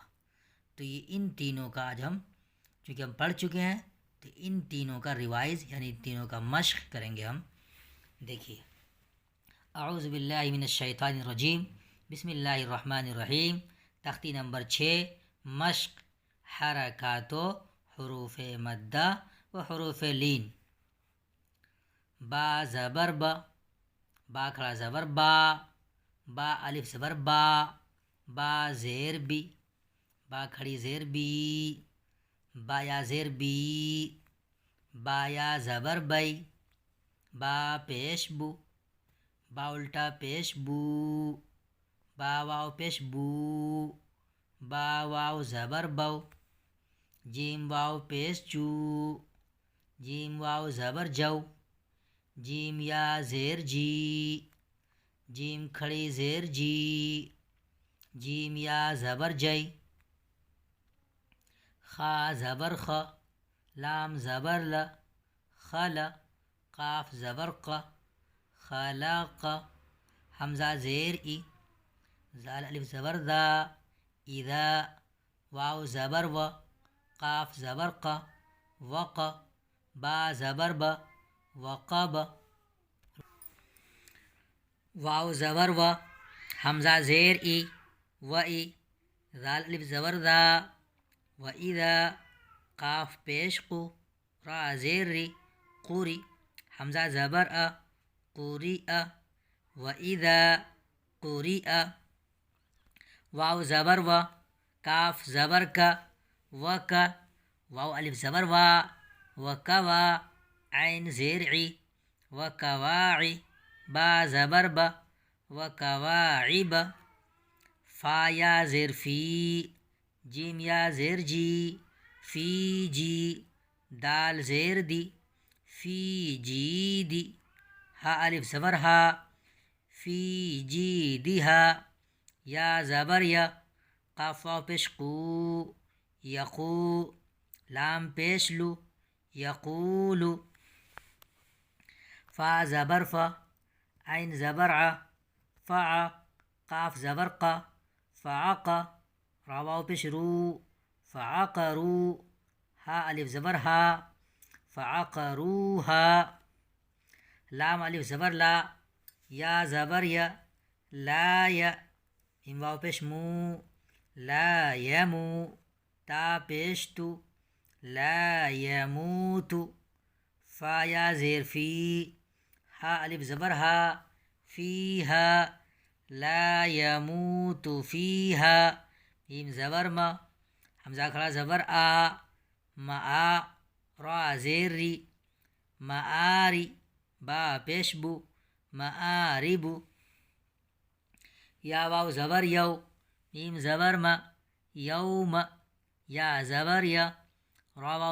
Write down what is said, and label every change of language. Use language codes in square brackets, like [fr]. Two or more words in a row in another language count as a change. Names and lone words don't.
[ur] تو یہ ان تینوں کا آج ہم چونکہ ہم پڑھ چکے ہیں تو ان تینوں کا ریوائز یعنی تینوں کا مشق کریں گے ہم۔ [ar] دیکھیے، اعوذ باللہ من الشیطان الرجیم، بسم اللہ الرحمن الرحیم۔ [ur] تختی نمبر 6 مشق حرکات و حروف مدہ و حروف لین۔ با زبر با، با کھڑا زبر با، با الف زبر با، با زیر بی، با کھڑی زیر بی، با یا زیر بی، با یا زبر بی، با پیش بو، با الٹا پیش بو، با واو پیش بو، با واو زبر بو، جیم واو پیش جو، جیم واو زبر جو، جیم یا زیر جی، جیم کھڑی زیر جی، جیم یا زبر جی، خا زبر خ، لام زبر ل، خل، قاف زبر ق، خلق، حمزہ زیر ای، زال الف زبر ذا، اذا، واو زبر و، قاف زبر ق، وق، با زبر ب، وقب، واو زبر و، حمزہ زیر ای، و ای، زال الف زبر ذا، [ar] و اذا، [ur] قاف پیش قو، را زیر ری، قوری، حمزہ زبر ا، قوری ا، [ar] و اذا قوری ا، [ur] واو زبر و، کاف زبر کا، وک، واو الف زبر وا، وکوا، عین زیر عی، وکواعی، با زبر ب، وکواعب، فا یا زیر فی، جیم یا زیر جی، فی جی، دال زیر دی، فی جی دی، ہا الف زبر ہا، فی جی دی ہا، یا زبر یا، قاف واو پیش قو، یقو، لام پیش لو، یقولو، فا زبر فا، عین زبر ع، فع، قاف زبر ق، فعق، را واو پیش رو، فعقرو، ہا الف زبر ہا، فعقروہا، لام الف زبر لا، یا زبر یا، لا یا، میم واو پیش مو، لا یمو، تا پیش تو، [ar] لا یموتو، [ur] فا یا زیر فی، ہا الف زبر ہا، فیہا، [ar] لا یموت فیہا، [ur] میم زبر ما، حمزہ کھڑا زبر آ، معا، را زیر ری، معاری، با پیش بو، معاربو، یا واو زبر یو، میم زبر ما، یوم، یا زبر یا، را واو